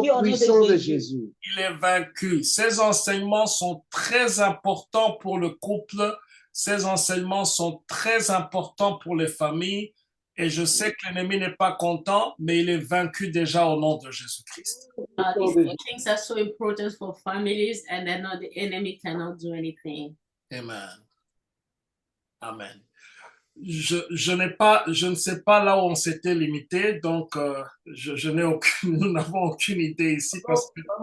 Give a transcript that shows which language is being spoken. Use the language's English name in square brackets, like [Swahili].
[French] au nom puissant de de Jésus. Jésus. Il est vaincu. Ces enseignements sont très importants pour le couple. Ces enseignements sont très importants pour les familles. Et je sais que l'ennemi n'est pas content, mais il est vaincu déjà au nom de Jésus-Christ. [English] These things are so important for families, and then the enemy cannot do anything. Amen. Amen. [French] Je ne sais pas là où on s'était limité, donc nous n'avons aucune idée ici parce que